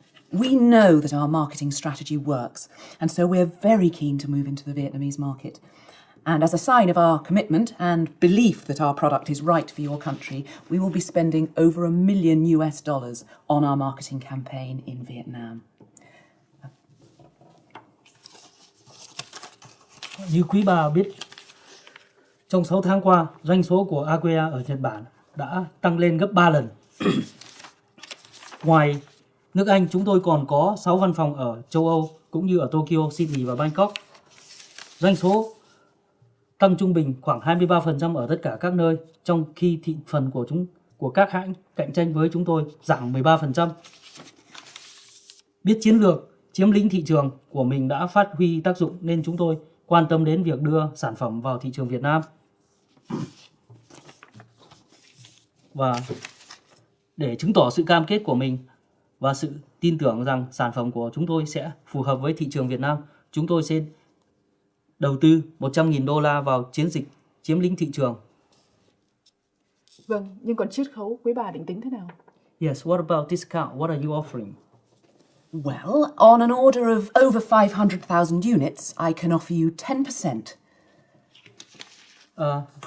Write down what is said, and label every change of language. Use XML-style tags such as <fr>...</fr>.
<en>We know that our marketing strategy works, and so we're very keen to move into the Vietnamese market. And as a sign of our commitment and belief that our product is right for your country, we will be spending over $1 million on our marketing campaign in Vietnam.</en> <vi>Như quý bà biết, trong 6 tháng qua, doanh số của Aqua ở Nhật Bản đã tăng lên gấp 3 lần. Ngoài nước Anh, chúng tôi còn có 6 văn phòng ở châu Âu, cũng như ở Tokyo, Sydney và Bangkok. Doanh số tăng trung bình khoảng 23% ở tất cả các nơi, trong khi thị phần của các hãng cạnh tranh với chúng tôi giảm 13%. Biết chiến lược chiếm lĩnh thị trường của mình đã phát huy tác dụng nên chúng tôi quan tâm đến việc đưa sản phẩm vào thị trường Việt Nam. Và để chứng tỏ sự cam kết của mình và sự tin tưởng rằng sản phẩm của chúng tôi sẽ phù hợp với thị trường Việt Nam, chúng tôi sẽ đầu tư $100.000 vào chiến dịch chiếm lĩnh thị trường. Vâng, nhưng còn chiết khấu quý bà định tính thế nào?</vi> <en>Yes, what about discount? What are you offering? Well, on an order of over 500,000 units, I can offer you 10%.</en>